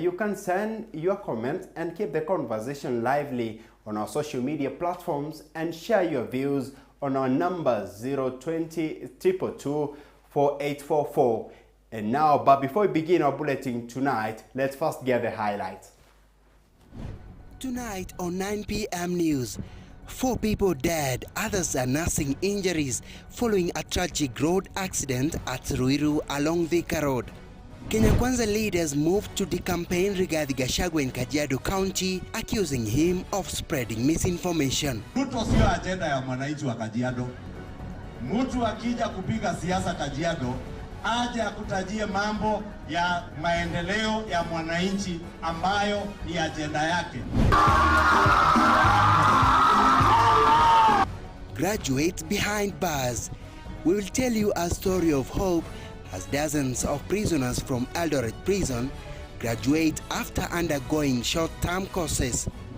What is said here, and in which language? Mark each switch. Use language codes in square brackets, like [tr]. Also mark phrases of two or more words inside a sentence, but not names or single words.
[en] You can send your comments and keep the conversation lively on our social media platforms and share your views on our numbers 020-222-4844. And now, but before we begin our bulletin tonight, let's first get the highlights. Tonight on 9 p.m. News, 4 people dead, others are nursing injuries following a tragic road accident at Ruiru along Thika Road. Kenya Kwanza leaders moved to decampaign Rigathi Gachagua in Kajiado County, accusing him of spreading misinformation. [sw] Ruto sio agenda ya mwananchi wa Kajiado. Mtu akija kupiga siasa Kajiado, aje akutajie mambo ya maendeleo ya mwananchi ambayo ni agenda yake. [en] Graduates behind bars. We will tell you a story of hope as dozens of prisoners from Eldoret Prison graduate after undergoing short-term courses.